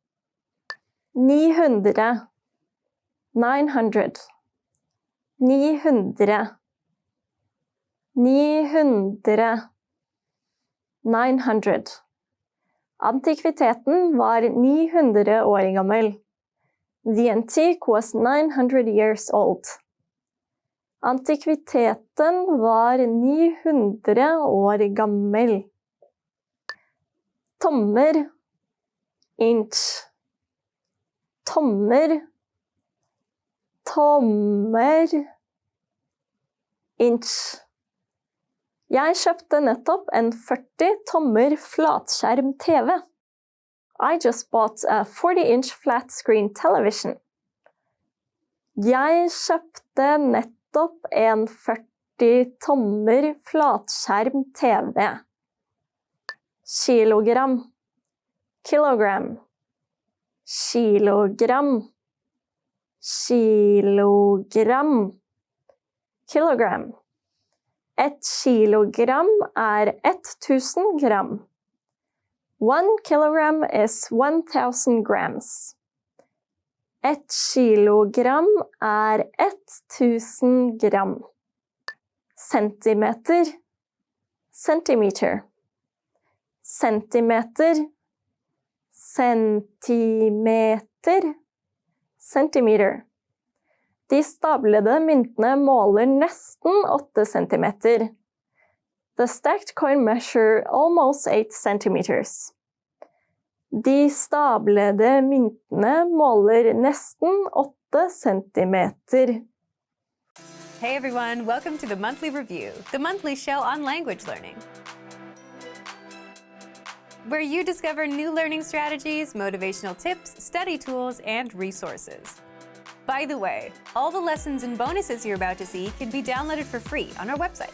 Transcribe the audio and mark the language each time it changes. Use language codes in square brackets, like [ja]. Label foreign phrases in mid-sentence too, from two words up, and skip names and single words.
[no] 900. 900. 900. 900. 900. Antikviteten var 900 år gammel. [en] The antique was 900 years old. [no] Antikviteten var 900 år gammel. Tommer. Inch. Tommer. Tommer. [en] Inch. [no] Jeg kjøpte nettopp en 40 tommer flatskjerm TV. [en] I just bought a 40-inch flat-screen television. [no] Jeg kjøpte nettopp en 40 tommer flatskjerm TV. Kilogram. Kilogram. Kilogram. kilogram. Kilogram. 1 kilogram er 1000 gram. [en] 1 kilogram is 1000 grams. [no] 1 kilogram er 1000 gram. Centimeter. Centimeter. Centimeter. Centimeter. Centimeter. De stablede myntene måler nesten 8 centimeter. [en] The stacked coin measure almost 8 centimeters. [no] De stablede myntene måler nesten 8 centimeter. [en] Hey everyone, welcome to the Monthly Review, the monthly show on language learning, where you discover new learning strategies, motivational tips, study tools, and resources. By the way, all the lessons and bonuses you're about to see can be downloaded for free on our website.